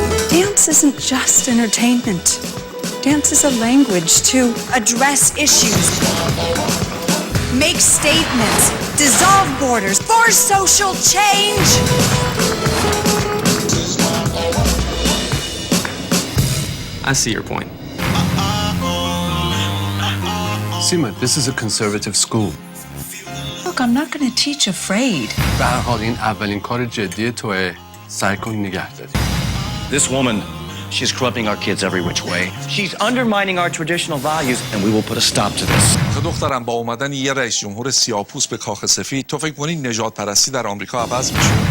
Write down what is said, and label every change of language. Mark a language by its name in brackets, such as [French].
[English] Dance isn't just entertainment. Dance is a language to address issues, make statements, dissolve borders, force social change. I see your point. Sima, this is a conservative school. Look, I'm not going to teach afraid. [Persian] به هر حال این اولین کار جدی توه. سعی کن نگه داری. [English] This woman, she's corrupting our kids every which way. She's undermining our traditional values, and we will put a stop to this. [Persian] دخترم با اومدن یه رئیس جمهور سیاه‌پوست به کاخ سفید تو فکر کنی نژاد پرستی در آمریکا عوض میشه؟